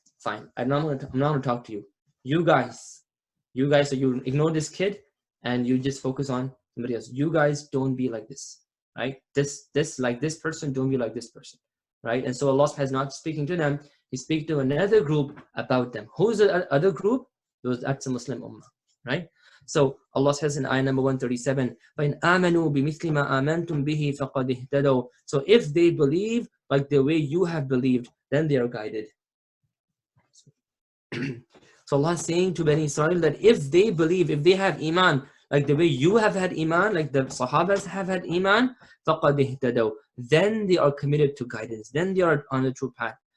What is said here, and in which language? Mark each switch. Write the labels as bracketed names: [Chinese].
[English] Fine, I'm not going to talk to you. You guys, so you ignore this kid, and you just focus on somebody else. You guys don't be like this, right? This like this person, don't be like this person, right? And so Allah is not speaking to them. He speaks to another group about them. Who's the other group? That's a Muslim ummah, right? So Allah says in ayah number 137, [Arabic] فَإِنْ آمَنُوا بِمِثْلِ مَا آمَنْتُمْ بِهِ فَقَدْ اهْتَدَوْا. [English] So if they believe like the way you have believed, then they are guided. So Allah is saying to Bani Israel that if they believe, if they have iman, like the way you have had iman, like the Sahabas have had iman, [Arabic] فَقَدْ اهْتَدَوْا. [English] Then they are committed to guidance. Then they are on the true path.